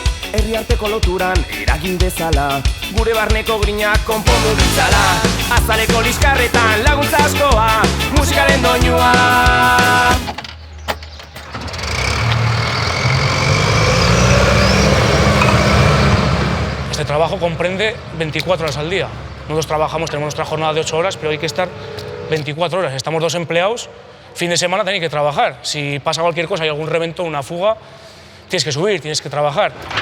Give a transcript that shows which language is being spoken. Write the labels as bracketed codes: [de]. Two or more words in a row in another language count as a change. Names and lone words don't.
[eu] herriarteko loturan eragin dezala, gure barneko grinak konpondu ditzala, azaleko liskarretan laguntza askoa, musikaren doinua. [es] Este trabajo comprende 24 horas al día. Nosotros trabajamos, tenemos nuestra jornada de 8 horas, pero hay que estar 24 horas. Estamos 2 empleados, fin de semana tenéis que trabajar. Si pasa cualquier cosa, hay algún reventón, una fuga, tienes que subir, tienes que trabajar.